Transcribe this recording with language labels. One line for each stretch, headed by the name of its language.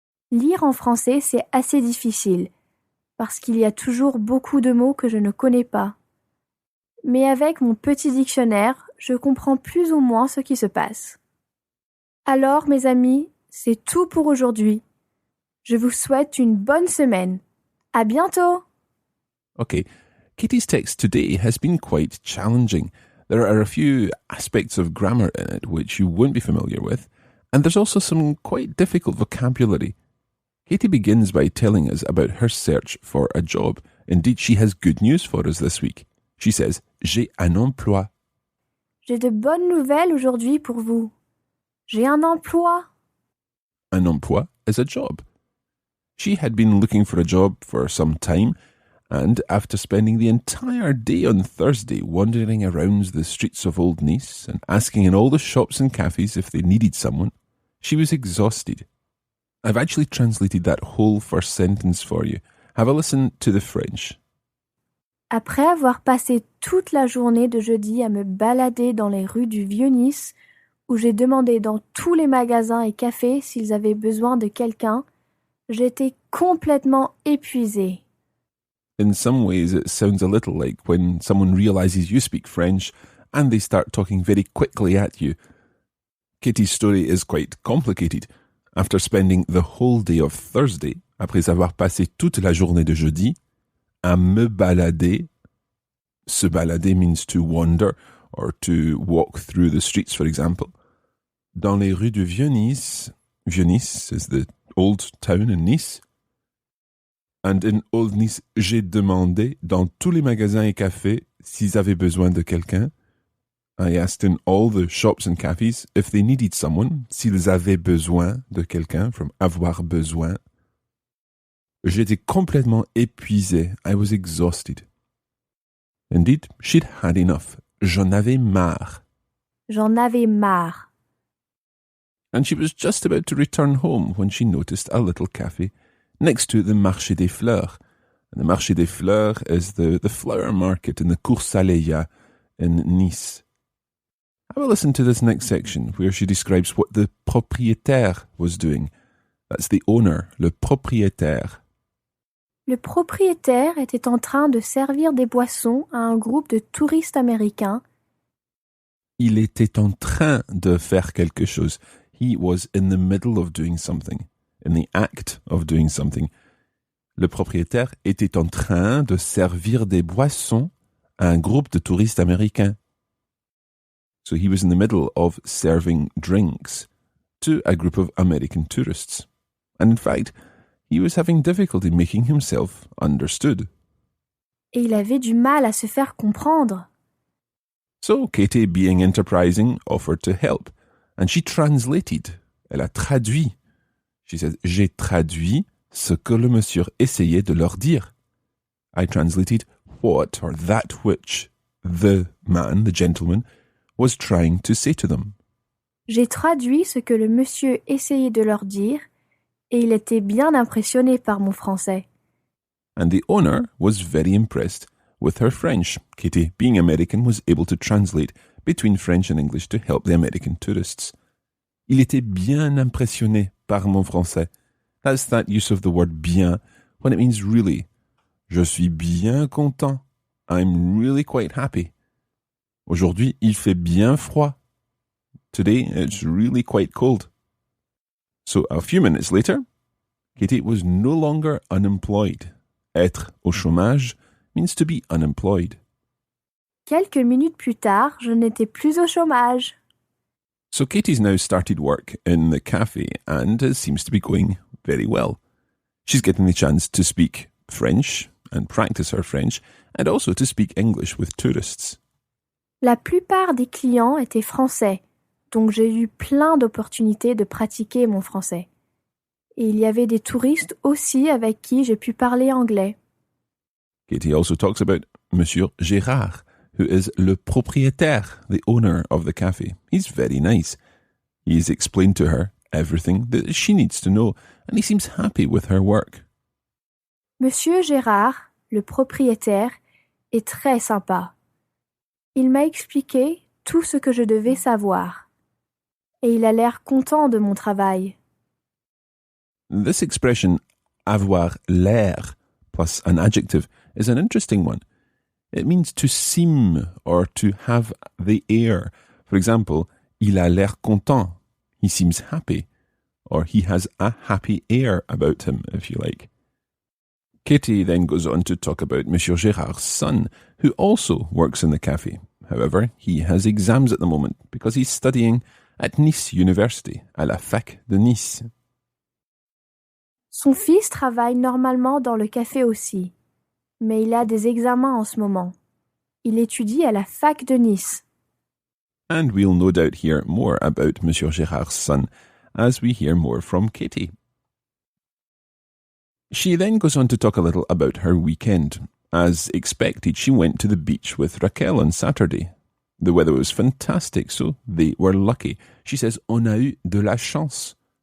French: Lire en français, c'est assez difficile, parce qu'il y a toujours beaucoup de mots que je ne connais pas. Mais avec mon petit dictionnaire, je comprends plus ou moins ce qui se passe. Alors, mes amis, c'est tout pour aujourd'hui. Je vous souhaite une bonne semaine. À bientôt!
English: Okay, Katie's text today has been quite challenging. There are a few aspects of grammar in it which you won't be familiar with, and there's also some quite difficult vocabulary. Katie begins by telling us about her search for a job. Indeed, she has good news for us this week. She says,
French: J'ai un emploi. J'ai de bonnes nouvelles aujourd'hui pour vous. J'ai un emploi. Un emploi
English: is a job. She had been looking for a job for some time, and after spending the entire day on Thursday wandering around the streets of Old Nice and asking in all the shops and cafes if they needed someone, She was exhausted. I've actually translated that whole first sentence for you. Have a listen to the French.
French: Après avoir passé toute la journée de jeudi à me balader dans les rues du Vieux-Nice, où j'ai demandé dans tous les magasins et cafés s'ils avaient besoin de quelqu'un, j'étais complètement épuisée.
English: In some ways, it sounds a little like when someone realizes you speak French and they start talking very quickly at you. Kitty's story is quite complicated. After spending the whole day of Thursday,
French: après avoir passé toute la journée de jeudi, à me balader.
English: Se balader means to wander or to walk through the streets, for example.
French: Dans les rues du Vieux-Nice.
English: Vieux-Nice is the old town in Nice. And in Old Nice,
French: j'ai demandé dans tous les magasins et cafés s'ils avaient besoin de quelqu'un.
English: I asked in all the shops and cafes if they needed someone,
French: s'ils avaient besoin de quelqu'un,
English: from avoir besoin.
French: J'étais complètement épuisé.
English: I was exhausted. Indeed, she'd had enough.
French: J'en avais marre. J'en avais marre.
English: And she was just about to return home when she noticed a little cafe next to the Marché des Fleurs. And the Marché des Fleurs is the flower market in the Cours Saleya in Nice. Have a listen to this next section where she describes what the propriétaire was doing. That's the owner, le propriétaire.
French: Le propriétaire était en train de servir des boissons à un groupe de touristes américains. Il était en train de faire quelque chose.
English: He was in the middle of doing something, in the act of doing something.
French: Le propriétaire était en train de servir des boissons à un groupe de touristes américains.
English: So he was in the middle of serving drinks to a group of American tourists. And in fact, he was having difficulty making himself understood.
French: Et il avait du mal à se faire comprendre.
English: So Katie, being enterprising, offered to help. And she translated.
French: Elle a traduit.
English: She said,
French: j'ai traduit ce que le monsieur essayait de leur dire.
English: I translated what or that which the man, the gentleman, was trying to say to them.
French: J'ai traduit ce que le monsieur essayait de leur dire et il était bien impressionné par mon français.
English: And the owner was very impressed with her French. Katie, being American, was able to translate between French and English to help the American tourists.
French: Il était bien impressionné par mon français.
English: That's that use of the word bien when it means really.
French: Je suis bien content.
English: I'm really quite happy.
French: Aujourd'hui, il fait bien froid.
English: Today, it's really quite cold. So a few minutes later, Katie was no longer unemployed.
French: Être au chômage
English: means to be unemployed.
French: Quelques minutes plus tard, je n'étais plus au chômage.
English: So Katie's now started work in the cafe and it seems to be going very well. She's getting the chance to speak French and practice her French and also to speak English with tourists.
French: La plupart des clients étaient français, donc j'ai eu plein d'opportunités de pratiquer mon français. Et il y avait des touristes aussi avec qui j'ai pu parler anglais.
English: Katie also talks about Monsieur Gérard, who is le propriétaire, the owner of the cafe. He's very nice. He's explained to her everything that she needs to know, and he seems happy with her work.
French: Monsieur Gérard, le propriétaire, est très sympa. Il m'a expliqué tout ce que je devais savoir. Et il a l'air content de mon travail.
English: This expression, avoir l'air, plus an adjective, is an interesting one. It means to seem or to have the air. For example,
French: il a l'air content.
English: He seems happy. Or he has a happy air about him, if you like. Katie then goes on to talk about Monsieur Gérard's son, who also works in the cafe. However, he has exams at the moment because he's studying at Nice University,
French: à la fac de Nice. Son fils travaille normalement dans le café aussi, mais il a des examens en ce moment. Il étudie à la fac de Nice.
English: And we'll no doubt hear more about Monsieur Gérard's son as we hear more from Katie. She then goes on to talk a little about her weekend. As expected, she went to the beach with Raquel on Saturday. The weather was fantastic, so they were lucky. She says,
French: on a eu de la chance.